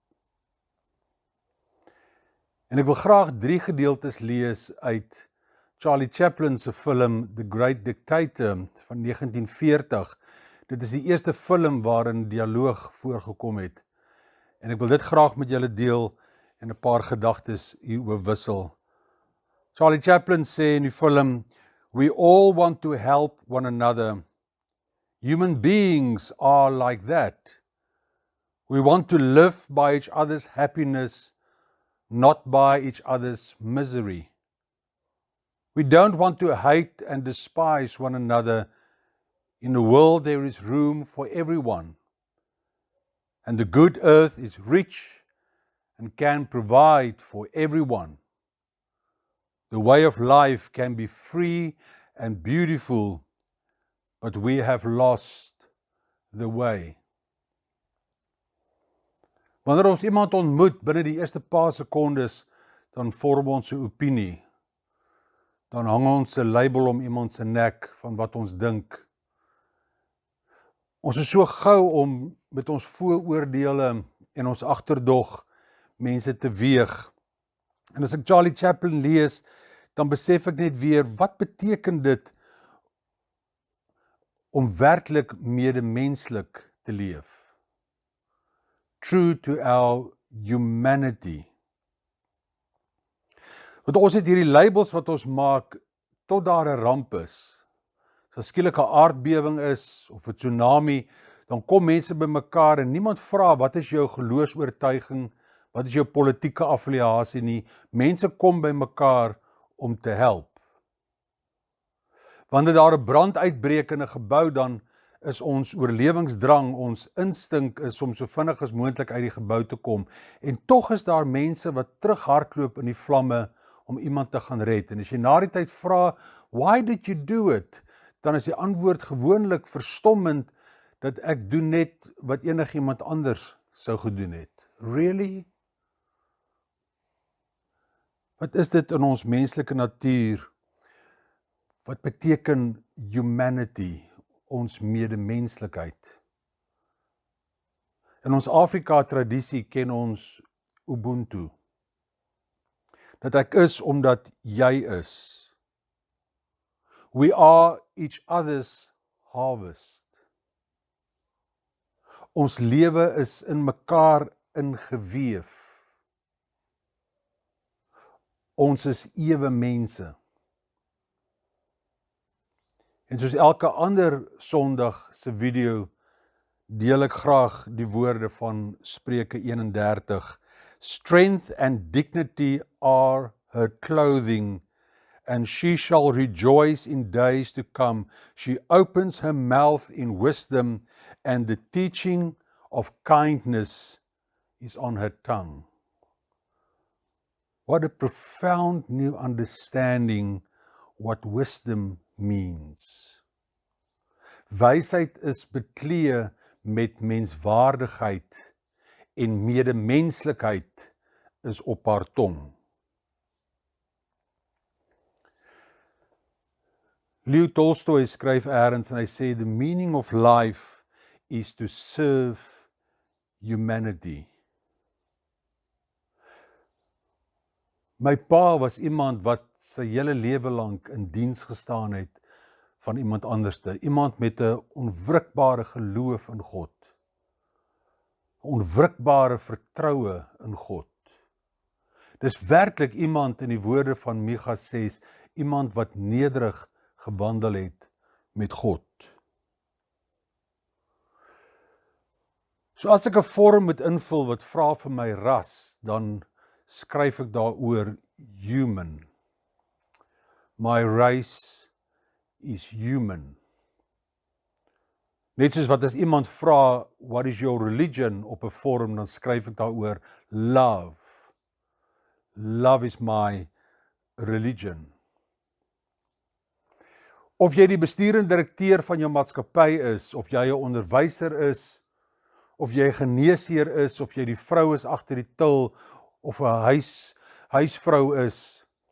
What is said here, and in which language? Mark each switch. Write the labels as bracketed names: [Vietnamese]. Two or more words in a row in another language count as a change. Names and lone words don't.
[Afrikaans] En ek wil graag 3 gedeeltes lees uit Charlie Chaplin se film The Great Dictator van 1940. Dit is die eerste film waarin dialoog voorgekom het. En ek wil dit graag met julle deel en 'n paar gedagtes hieroor wissel. Charlie Chaplin sê in die film, [English] "We all want to help one another. Human beings are like that. We want to live by each other's happiness, not by each other's misery. We don't want to hate and despise one another. In the world there is room for everyone. And the good earth is rich and can provide for everyone. The way of life can be free and beautiful, but we have lost the way." [Afrikaans] Wanneer ons iemand ontmoet binne die eerste paar sekondes, dan vorm ons 'n opinie. Dan hang ons 'n label om iemand se nek van wat ons dink. Ons is so gou om met ons vooroordeele en ons agterdog mense te weeg. En as ek Charlie Chaplin lees, dan besef ek net weer, wat beteken dit om werklik medemenslik te leef? [English] True to our humanity. [Afrikaans] Want ons het hierdie labels wat ons maak tot daar 'n ramp is. As skielik 'n aardbewing is of 'n tsunami, dan kom mense bymekaar en niemand vra wat is jou geloofsoortuiging, wat is jou politieke affiliasie nie. Mense kom bymekaar om te help. Wanneer daar 'n brand uitbreek in 'n gebou, dan is ons oorlewingsdrang, ons instink is om so vinnig as moontlik uit die gebou te kom. En tog is daar mense wat terughardloop in die vlamme om iemand te gaan red. En as jy na die tyd vra, [English] "Why did you do it?" [Afrikaans] dan is die antwoord gewoonlik verstommend, dat ek doen net wat enigiemand anders sou gedoen het. [English] Really? [Afrikaans] Wat is dit in ons menslike natuur? Wat beteken humanity, ons medemenslikheid? In ons Afrika tradisie ken ons Ubuntu. Dat ek is omdat jy is. [English] We are each other's harvest. [Afrikaans] Ons lewe is in mekaar ingeweef. Ons is ewe mense. En soos elke ander Sondag se video, deel ek graag die woorde van Spreuke 31. [English] "Strength and dignity are her clothing, and she shall rejoice in days to come. She opens her mouth in wisdom, and the teaching of kindness is on her tongue." What a profound new understanding what wisdom means. [Afrikaans] Wysheid is beklee met menswaardigheid en medemenslikheid is op haar tong. Leo Tolstoy skryf eers en hy sê, [English] "The meaning of life is to serve humanity." [Afrikaans] My pa was iemand wat sy hele lewe lank in diens gestaan het van iemand anderste, iemand met 'n onwrikbare geloof in God, 'n onwrikbare vertroue in God. Dis werklik iemand in die woorde van Micha 6, iemand wat nederig gewandel het met God. So as ek 'n vorm moet invul wat vra vir my ras, dan skryf ek daaroor human. [English] My race is human. [Afrikaans] Net soos wat as iemand vra, [English] what is your religion [Afrikaans] op 'n vorm, dan skryf ek daaroor love. [English] Love is my religion. [Afrikaans] Of jy die bestuur en direkteur van jou maatskappy is, of jy 'n onderwyser is, of jy 'n geneesheer is, of jy die vrou is agter die til, of 'n huisvrou is,